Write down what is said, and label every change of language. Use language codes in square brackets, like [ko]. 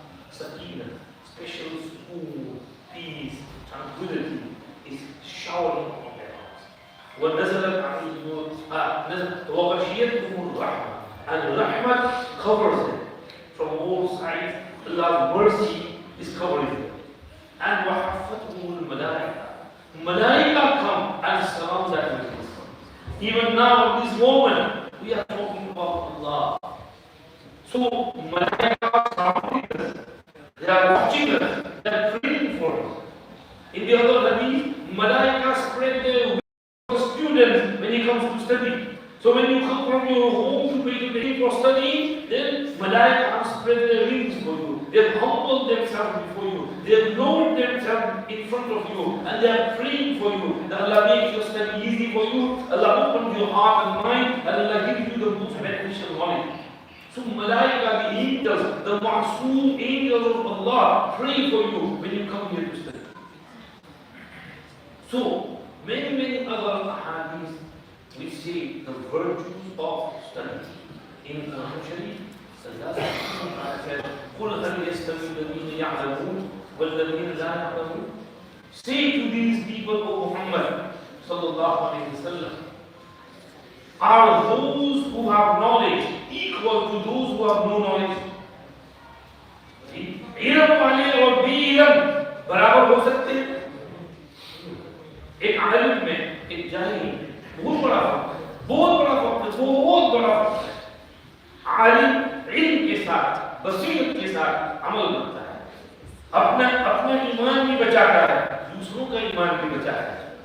[en] Sakina, special school, peace, tranquility is showering upon their hearts. [ar] ونزلت عليهم وغشيتهم الرحمة, [en] and Rahmat covers them from all sides. Allah's mercy is covering them. [ar] And وحفتهم الملائكة. [en] Malaika come and surround that witness. Even now, in this moment, we are talking about Allah. So, Malaika are surrounding us. They are watching us. They are praying for us. In the other hadith, Malaika spread their wings for students when he comes to study. So when you come from your home to pay for studying, then Malaika have spread their wings for you. They have humbled themselves before you. They have lowered themselves in front of you. And they are praying for you. That Allah makes your study easy for you. Allah opens your heart and mind. And Allah gives you the most beneficial knowledge. So Malaika, the angels, the Ma'soom angels of Allah, pray for you when you come here to study. So, many other hadiths which say the virtues of study. In Quran Sharif, Allah said, [ar] قُلْ هَلْ يَسْتَوِي الَّذِينَ يَعْلَمُونَ وَالَّذِينَ لَا يَعْلَمُونَ. [en] Say to these people, O Muhammad sallallahu alayhi wa sallam, are those who have knowledge equal to those who have no knowledge? [hi] इल्म वाले और बेइल्म बराबर हो सकते हैं? एक आलिम में एक जाहिल में बहुत बड़ा फर्क है, बहुत बड़ा फर्क है। आलिम इल्म के साथ, बसीरत के साथ अमल करता है, अपना ईमान भी बचाता है, दूसरों का ईमान भी बचाता है।